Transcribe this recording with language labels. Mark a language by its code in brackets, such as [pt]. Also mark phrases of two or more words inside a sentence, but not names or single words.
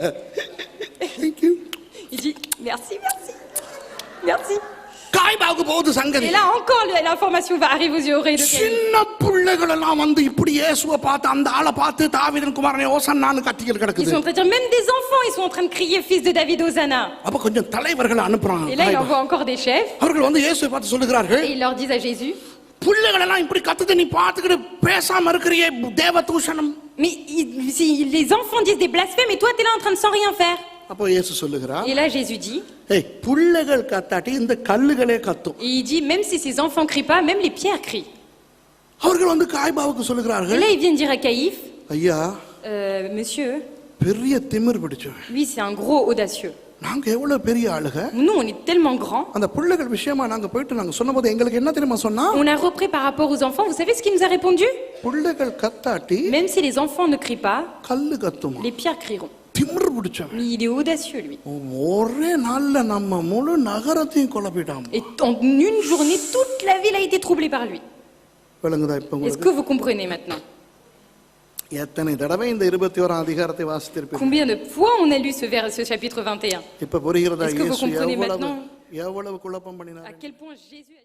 [en] Thank you. [fr] Il dit merci, merci. Merci. [ta] காய்பாவுக்கு போகுது சங்கதி. [fr] Et là encore l'information va arriver aux oreilles de Caïphe. [ta] சின்ன பிள்ளைகள் எல்லாம் வந்து இப்படி இயேசுவை பார்த்து அந்த ஆளை பார்த்து தாவீதின் குமாரனே ஓசன்னான்னு கத்திக்கிட்டு [fr] Ils [ta] கிடக்குது. [fr] sont en train de dire, même des enfants, ils sont en train de crier fils de David, Hosanna. [ta] அப்ப கொஞ்சம் தலைவர்களை அனுப்புறாங்க. [fr] Et là, il envoie encore des chefs. [ta] அவர்கள் வந்து இயேசுவை பார்த்து சொல்லுகிறார்கள், [fr] Et ils leur disent à Jésus, [ta] பிள்ளைகள் எல்லாம் இப்படி கத்துது நீ பார்த்துக்கிட்டு பேசாம இருக்கிறியே தேவதூஷணம். [fr] mais si les enfants disent des blasphèmes et toi t'es là en train de sans rien faire. [ta] அப்போ இயேசு சொல்லுகிறார், [fr] Et là Jésus dit, [ta] ஏய் பிள்ளைகள் கத்தாட்டி இந்த கல்லுகளே கத்தும். [fr] et il dit même si ces enfants crient pas, même les pierres crient. [ta] அவர்கள் வந்து காய்பாவுக்கு [fr] Et [ta] சொல்லுகிறார்கள், [fr] là ils viennent dire à Caïphe, [ta] ஐயா [fr] monsieur, [ta] பெரிய திமிர் பிடிச்சவன், [fr] lui c'est un gros audacieux. [ta] நாங்க எவ்வளவு பெரிய ஆளுக, [fr] Nous on est tellement grands. [ta] அந்த பிள்ளைகள் விஷயமா நாங்க போயிட்டு நாங்க சொன்னபோது எங்களுக்கு என்ன தெரியுமா சொன்னா, [fr] On a repris par rapport aux enfants. Vous savez ce qu'il nous a répondu? [ta] பிள்ளைகள் கத்தாட்டி [fr] Même si les enfants ne crient pas, [ta] கல்லு கத்துமா. [fr] les pierres crieront. [ta] திமிர் பிடிச்சவன். [fr] Mais il est audacieux lui. [ta] ஒரே நாள்ல நம்ம முழு நகரத்தையும் குழப்பிட்டான். [fr] Et en une journée, toute la ville a été troublée par lui. [ta] விளங்குதா இப்ப [fr] Est-ce [ta] உங்களுக்கு? [fr] que vous comprenez maintenant? [ta] எத்தனை தடவை இந்த 21 அதிகாரத்தை வாசித்திருப்பீங்க? [fr] Combien de fois on a lu ce chapitre 21? [ta] இப்ப புரிகிறதா [fr] Est-ce que vous [ta] இயேசு [fr] comprenez [ta] எவ்வளவு [fr] maintenant? [ta] எவ்வளவு குழப்பம் பண்ணினார்? [fr] À quel point Jésus a